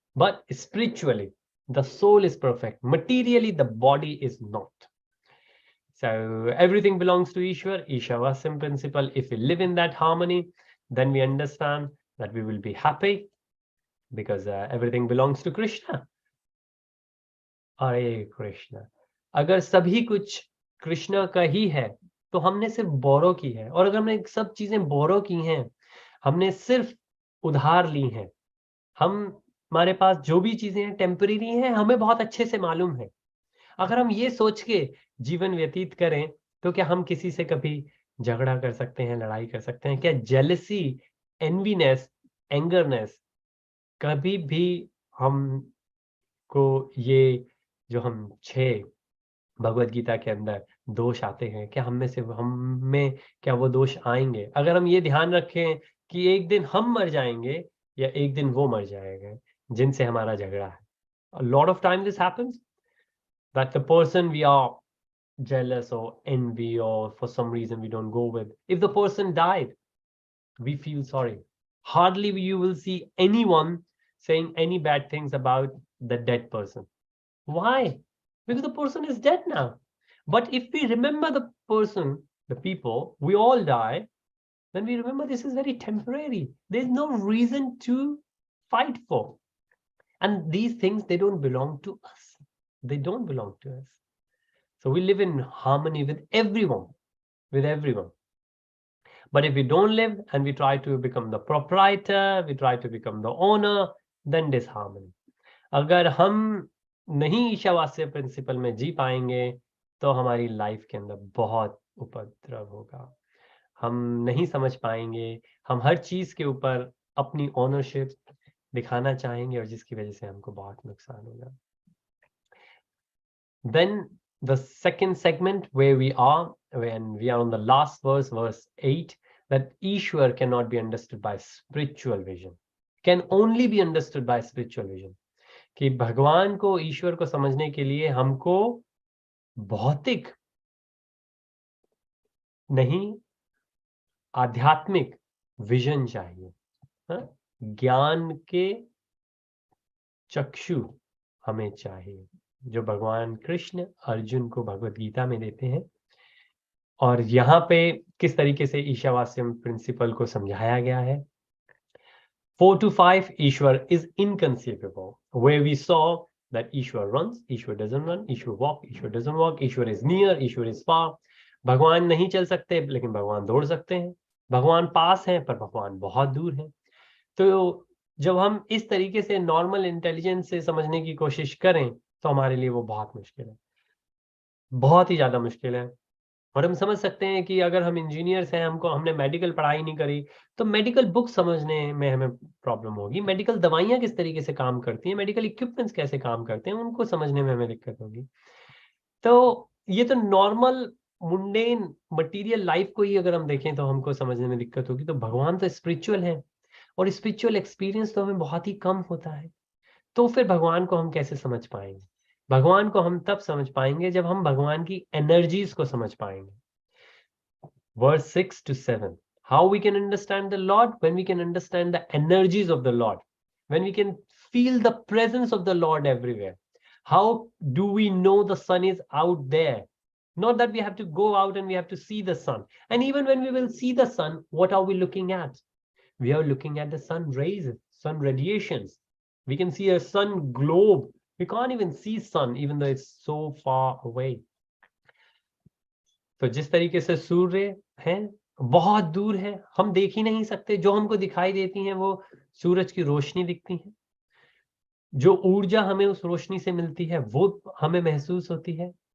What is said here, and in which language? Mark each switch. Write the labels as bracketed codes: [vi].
[en] But spiritually, the soul is perfect. Materially, the body is not. So everything belongs to Ishwar. Īśopaniṣad principle. If we live in that harmony, then we understand that we will be happy, because everything belongs to Krishna. Hare Krishna. [hi] अगर सभी कुछ कृष्णा का ही है, तो हमने सिर्फ बोरो की है। और अगर हमने सब चीजें बोरो की हैं, हमने सिर्फ उधार ली हैं, हमारे पास जो भी चीजें हैं टेम्परेरी हैं, हमें बहुत अच्छे से मालूम है। अगर हम ये सोच के जीवन व्यतीत करें, तो क्या हम किसी से कभी झगड़ा कर सकते हैं, लड़ाई कर सकते हैं? क्या जेलसी, एनवीनेस, एंगरनेस, कभी भी हमको ये जो हम 6 भगवत गीता के अंदर दोष आते हैं, क्या हमें क्या वो दोष आएंगे? अगर हम ये ध्यान रखें कि एक दिन हम मर जाएंगे या एक दिन वो मर जाएंगे जिनसे हमारा झगड़ा है. [en] A lot of time this happens that the person we are jealous or envy or for some reason we don't go with, if the person died, we feel sorry. Hardly you will see anyone saying any bad things about the dead person. Why? Because the person is dead now. But if we remember the person, the people, we all die, then we remember this is very temporary. There's no reason to fight for. And these things, they don't belong to us. They don't belong to us. So we live in harmony with everyone, But if we don't live and we try to become the proprietor, we try to become the owner, then disharmony. [hi] अगर हम नहीं Ishavasya principal में जी पाएंगे, तो हमारी life के अंदर बहुत उपद्रव होगा. हम नहीं समझ पाएंगे, हम हर चीज के ऊपर अपनी ओनरशिप दिखाना चाहेंगे और जिसकी वजह से हमको बहुत नुकसान होगा. [en] Then the second segment where we are, when we are on the last verse, verse 8, that Ishwar cannot be understood by spiritual vision, can only be understood by spiritual vision. [hi] कि भगवान को, ईश्वर को समझने के लिए हमको भौतिक नहीं, आध्यात्मिक विजन चाहिए. ज्ञान के चक्षु हमें चाहिए, जो भगवान कृष्ण अर्जुन को भगवत गीता में देते हैं. और यहाँ पे किस तरीके से ईशावास्यम प्रिंसिपल को समझाया गया है. [en] 4 to 5, Ishwar is inconceivable, where we saw that Ishwar runs, Ishwar doesn't run, Ishwar walk, Ishwar doesn't walk, Ishwar is near, Ishwar is far. [hi] भगवान नहीं चल सकते लेकिन भगवान दौड़ सकते हैं. भगवान पास हैं पर भगवान बहुत दूर हैं. तो जब हम इस तरीके से नॉर्मल इंटेलिजेंस से समझने की कोशिश करें, तो हमारे लिए वो बहुत मुश्किल है, बहुत ही ज्यादा मुश्किल है. और हम समझ सकते हैं कि अगर हम इंजीनियर्स हैं, हमने मेडिकल पढ़ाई नहीं करी, तो मेडिकल बुक समझने में हमें प्रॉब्लम होगी. मेडिकल दवाइयाँ किस तरीके से काम करती हैं, मेडिकल इक्विपमेंट्स कैसे काम करते हैं, उनको समझने में हमें दिक्कत होगी. तो ये तो नॉर्मल मुंडेन मटीरियल लाइफ को ही अगर हम देखें तो हमको समझने में दिक्कत होगी. तो भगवान तो स्पिरिचुअल है और स्पिरिचुअल एक्सपीरियंस तो हमें बहुत ही कम होता है. तो फिर भगवान को हम कैसे समझ पाएंगे? भगवान को हम तब समझ पाएंगे जब हम भगवान की एनर्जीज को समझ पाएंगे. [en] Verse 6 to 7. How we can understand the Lord? When we can understand the energies of the Lord. When we can feel the presence of the Lord everywhere. How do we know the sun is out there? Not that we have to go out and we have to see the sun. And even when we will see the sun, what are we looking at? We are looking at the sun rays, sun radiations. We can see a sun globe. We can't even see sun even though it's so far away. [hi] तो जिस तरीके से सूर्य है बहुत दूर है, हम देख ही नहीं सकते, जो हमको दिखाई देती हैं वो सूरज की रोशनी दिखती है, जो ऊर्जा हमें उस रोशनी से मिलती है वो हमें महसूस होती है.